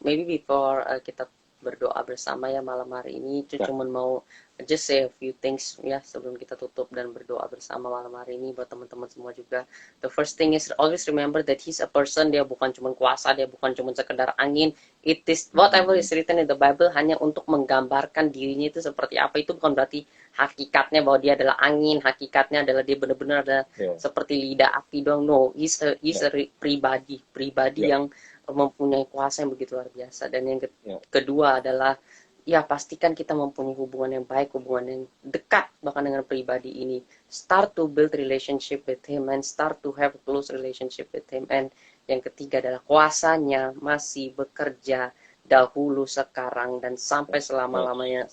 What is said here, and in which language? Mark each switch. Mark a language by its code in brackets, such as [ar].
[en] Maybe before [id] kita berdoa bersama ya malam hari ini, cuma mau [en] just say a few things [id] ya sebelum kita tutup dan berdoa bersama malam hari ini buat teman-teman semua juga. [en] The first thing is always remember that He's a person. [id] Dia bukan cuma kuasa, dia bukan cuma sekedar angin. [en] It is whatever is written in the Bible [id] hanya untuk menggambarkan dirinya itu seperti apa. Itu bukan berarti hakikatnya bahwa dia adalah angin, hakikatnya adalah dia benar-benar ada seperti lidah api dong. [en] No, he's a [id] pribadi yang mempunyai kuasa yang begitu luar biasa. Dan yang kedua adalah ya pastikan kita mempunyai hubungan yang baik, hubungan yang dekat bahkan dengan pribadi ini. [en] Start to build relationship with Him and start to have a close relationship with Him. [id] And yang ketiga adalah kuasanya masih bekerja dahulu, sekarang, dan sampai selama-lamanya.